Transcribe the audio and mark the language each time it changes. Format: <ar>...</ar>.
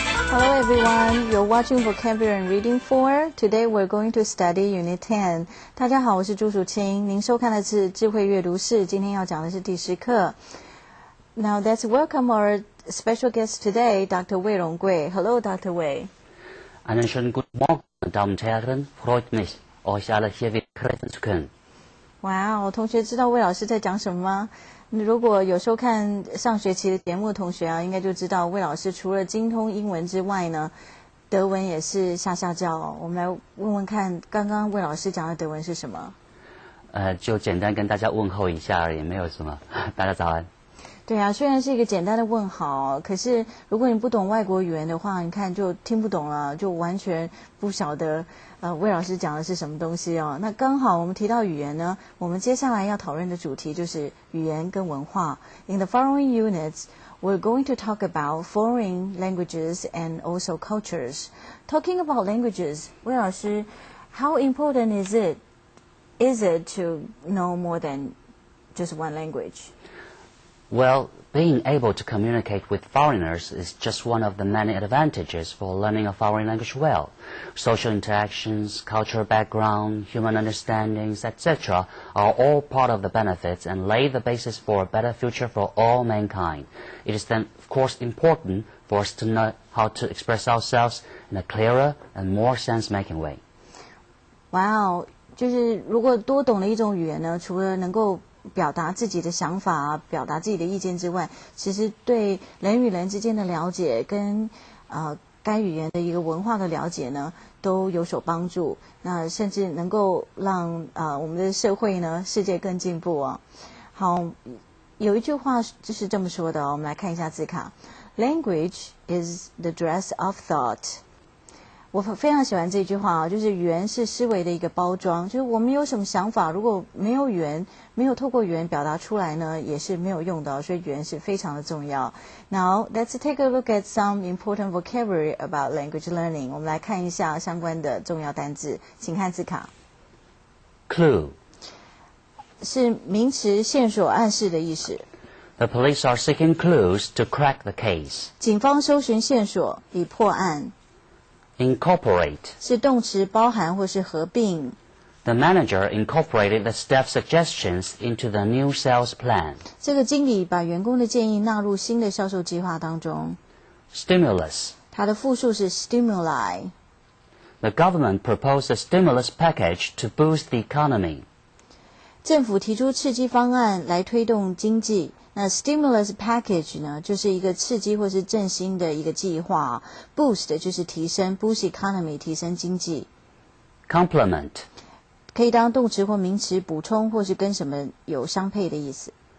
<en>Hello everyone, you're watching Vocabulary and Reading 4. Today we're going to study Unit 10.</en> <zh>大家好，我是朱淑清，您收看的是智慧阅读室，今天要讲的是第10课。</zh> <en>Now let's welcome our special guest today, Dr. Wei Ronggui. Hello, Dr. Wei.</en> <de>Einen schönen guten Morgen, meine Damen und Herren. Freut mich, euch alle hier wieder treffen zu können.</de> <zh>哇哦，同学知道魏老师在讲什么吗？如果有收看上学期的节目的同学啊，应该就知道魏老师除了精通英文之外呢，德文也是下教哦。我们来问问看，刚刚魏老师讲的德文是什么？就简单跟大家问候一下而已，没有什么。大家早安。对啊，虽然是一个简单的问好，可是如果你不懂外国语言的话，你看就听不懂了，就完全不晓得魏老师讲的是什么东西哦。那刚好我们提到语言呢，我们接下来要讨论的主题就是语言跟文化。</zh> <en>In the following units, we're going to talk about foreign languages and also cultures. Talking about languages,</en> <zh>魏老师</zh> <en>how important is it to know more than just one language? Well, being able to communicate with foreigners is just one of the many advantages for learning a foreign language well. Social interactions, cultural background, human understandings, etc. are all part of the benefits and lay the basis for a better future for all mankind. It is then, of course, important for us to know how to express ourselves in a clearer and more sense-making way.</en> <zh>Wow, 就是如果多懂了一种语言呢，除了能够表达自己的想法啊，表达自己的意见之外，其实对人与人之间的了解跟该语言的一个文化的了解呢，都有所帮助。那甚至能够让我们的社会呢，世界更进步哦。好，有一句话就是这么说的哦，我们来看一下字卡。</zh> <en>Language is the dress of thought.</en> <zh>我非常喜欢这句话啊，就是语言是思维的一个包装，就是我们有什么想法，如果没有语言，没有透过语言表达出来呢，也是没有用的，所以语言是非常的重要。</zh> <en>Now let's take a look at some important vocabulary about language learning.</en> <zh>我们来看一下相关的重要单字，请看字卡。</zh> <en>Clue</en> <zh>是名词，线索、暗示的意思。</zh> <en>The police are seeking clues to crack the case.</en> <zh>警方搜寻线索以破案。</zh> <en>Incorporate</en> <zh>是动词，包含或是合并。 The manager incorporated the staff suggestions into the new sales plan. 这个经理把员工的建议纳入新的销售计划当中。</zh> <en>Stimulus</en> <zh>它的复数是 stimuli.</zh> <en>The government proposed a stimulus package to boost the economy.</en> <zh>政府提出刺激方案来推动经济。那 stimulus package 呢，就是一个刺激或是振兴的一个计划。 Boost 就是提升 ，</zh> <en>boost economy</en> <zh>提升经济。</zh> <en>Complement</en> <zh>可以当动词或名词，补充或是跟什么有相配的意思。</zh>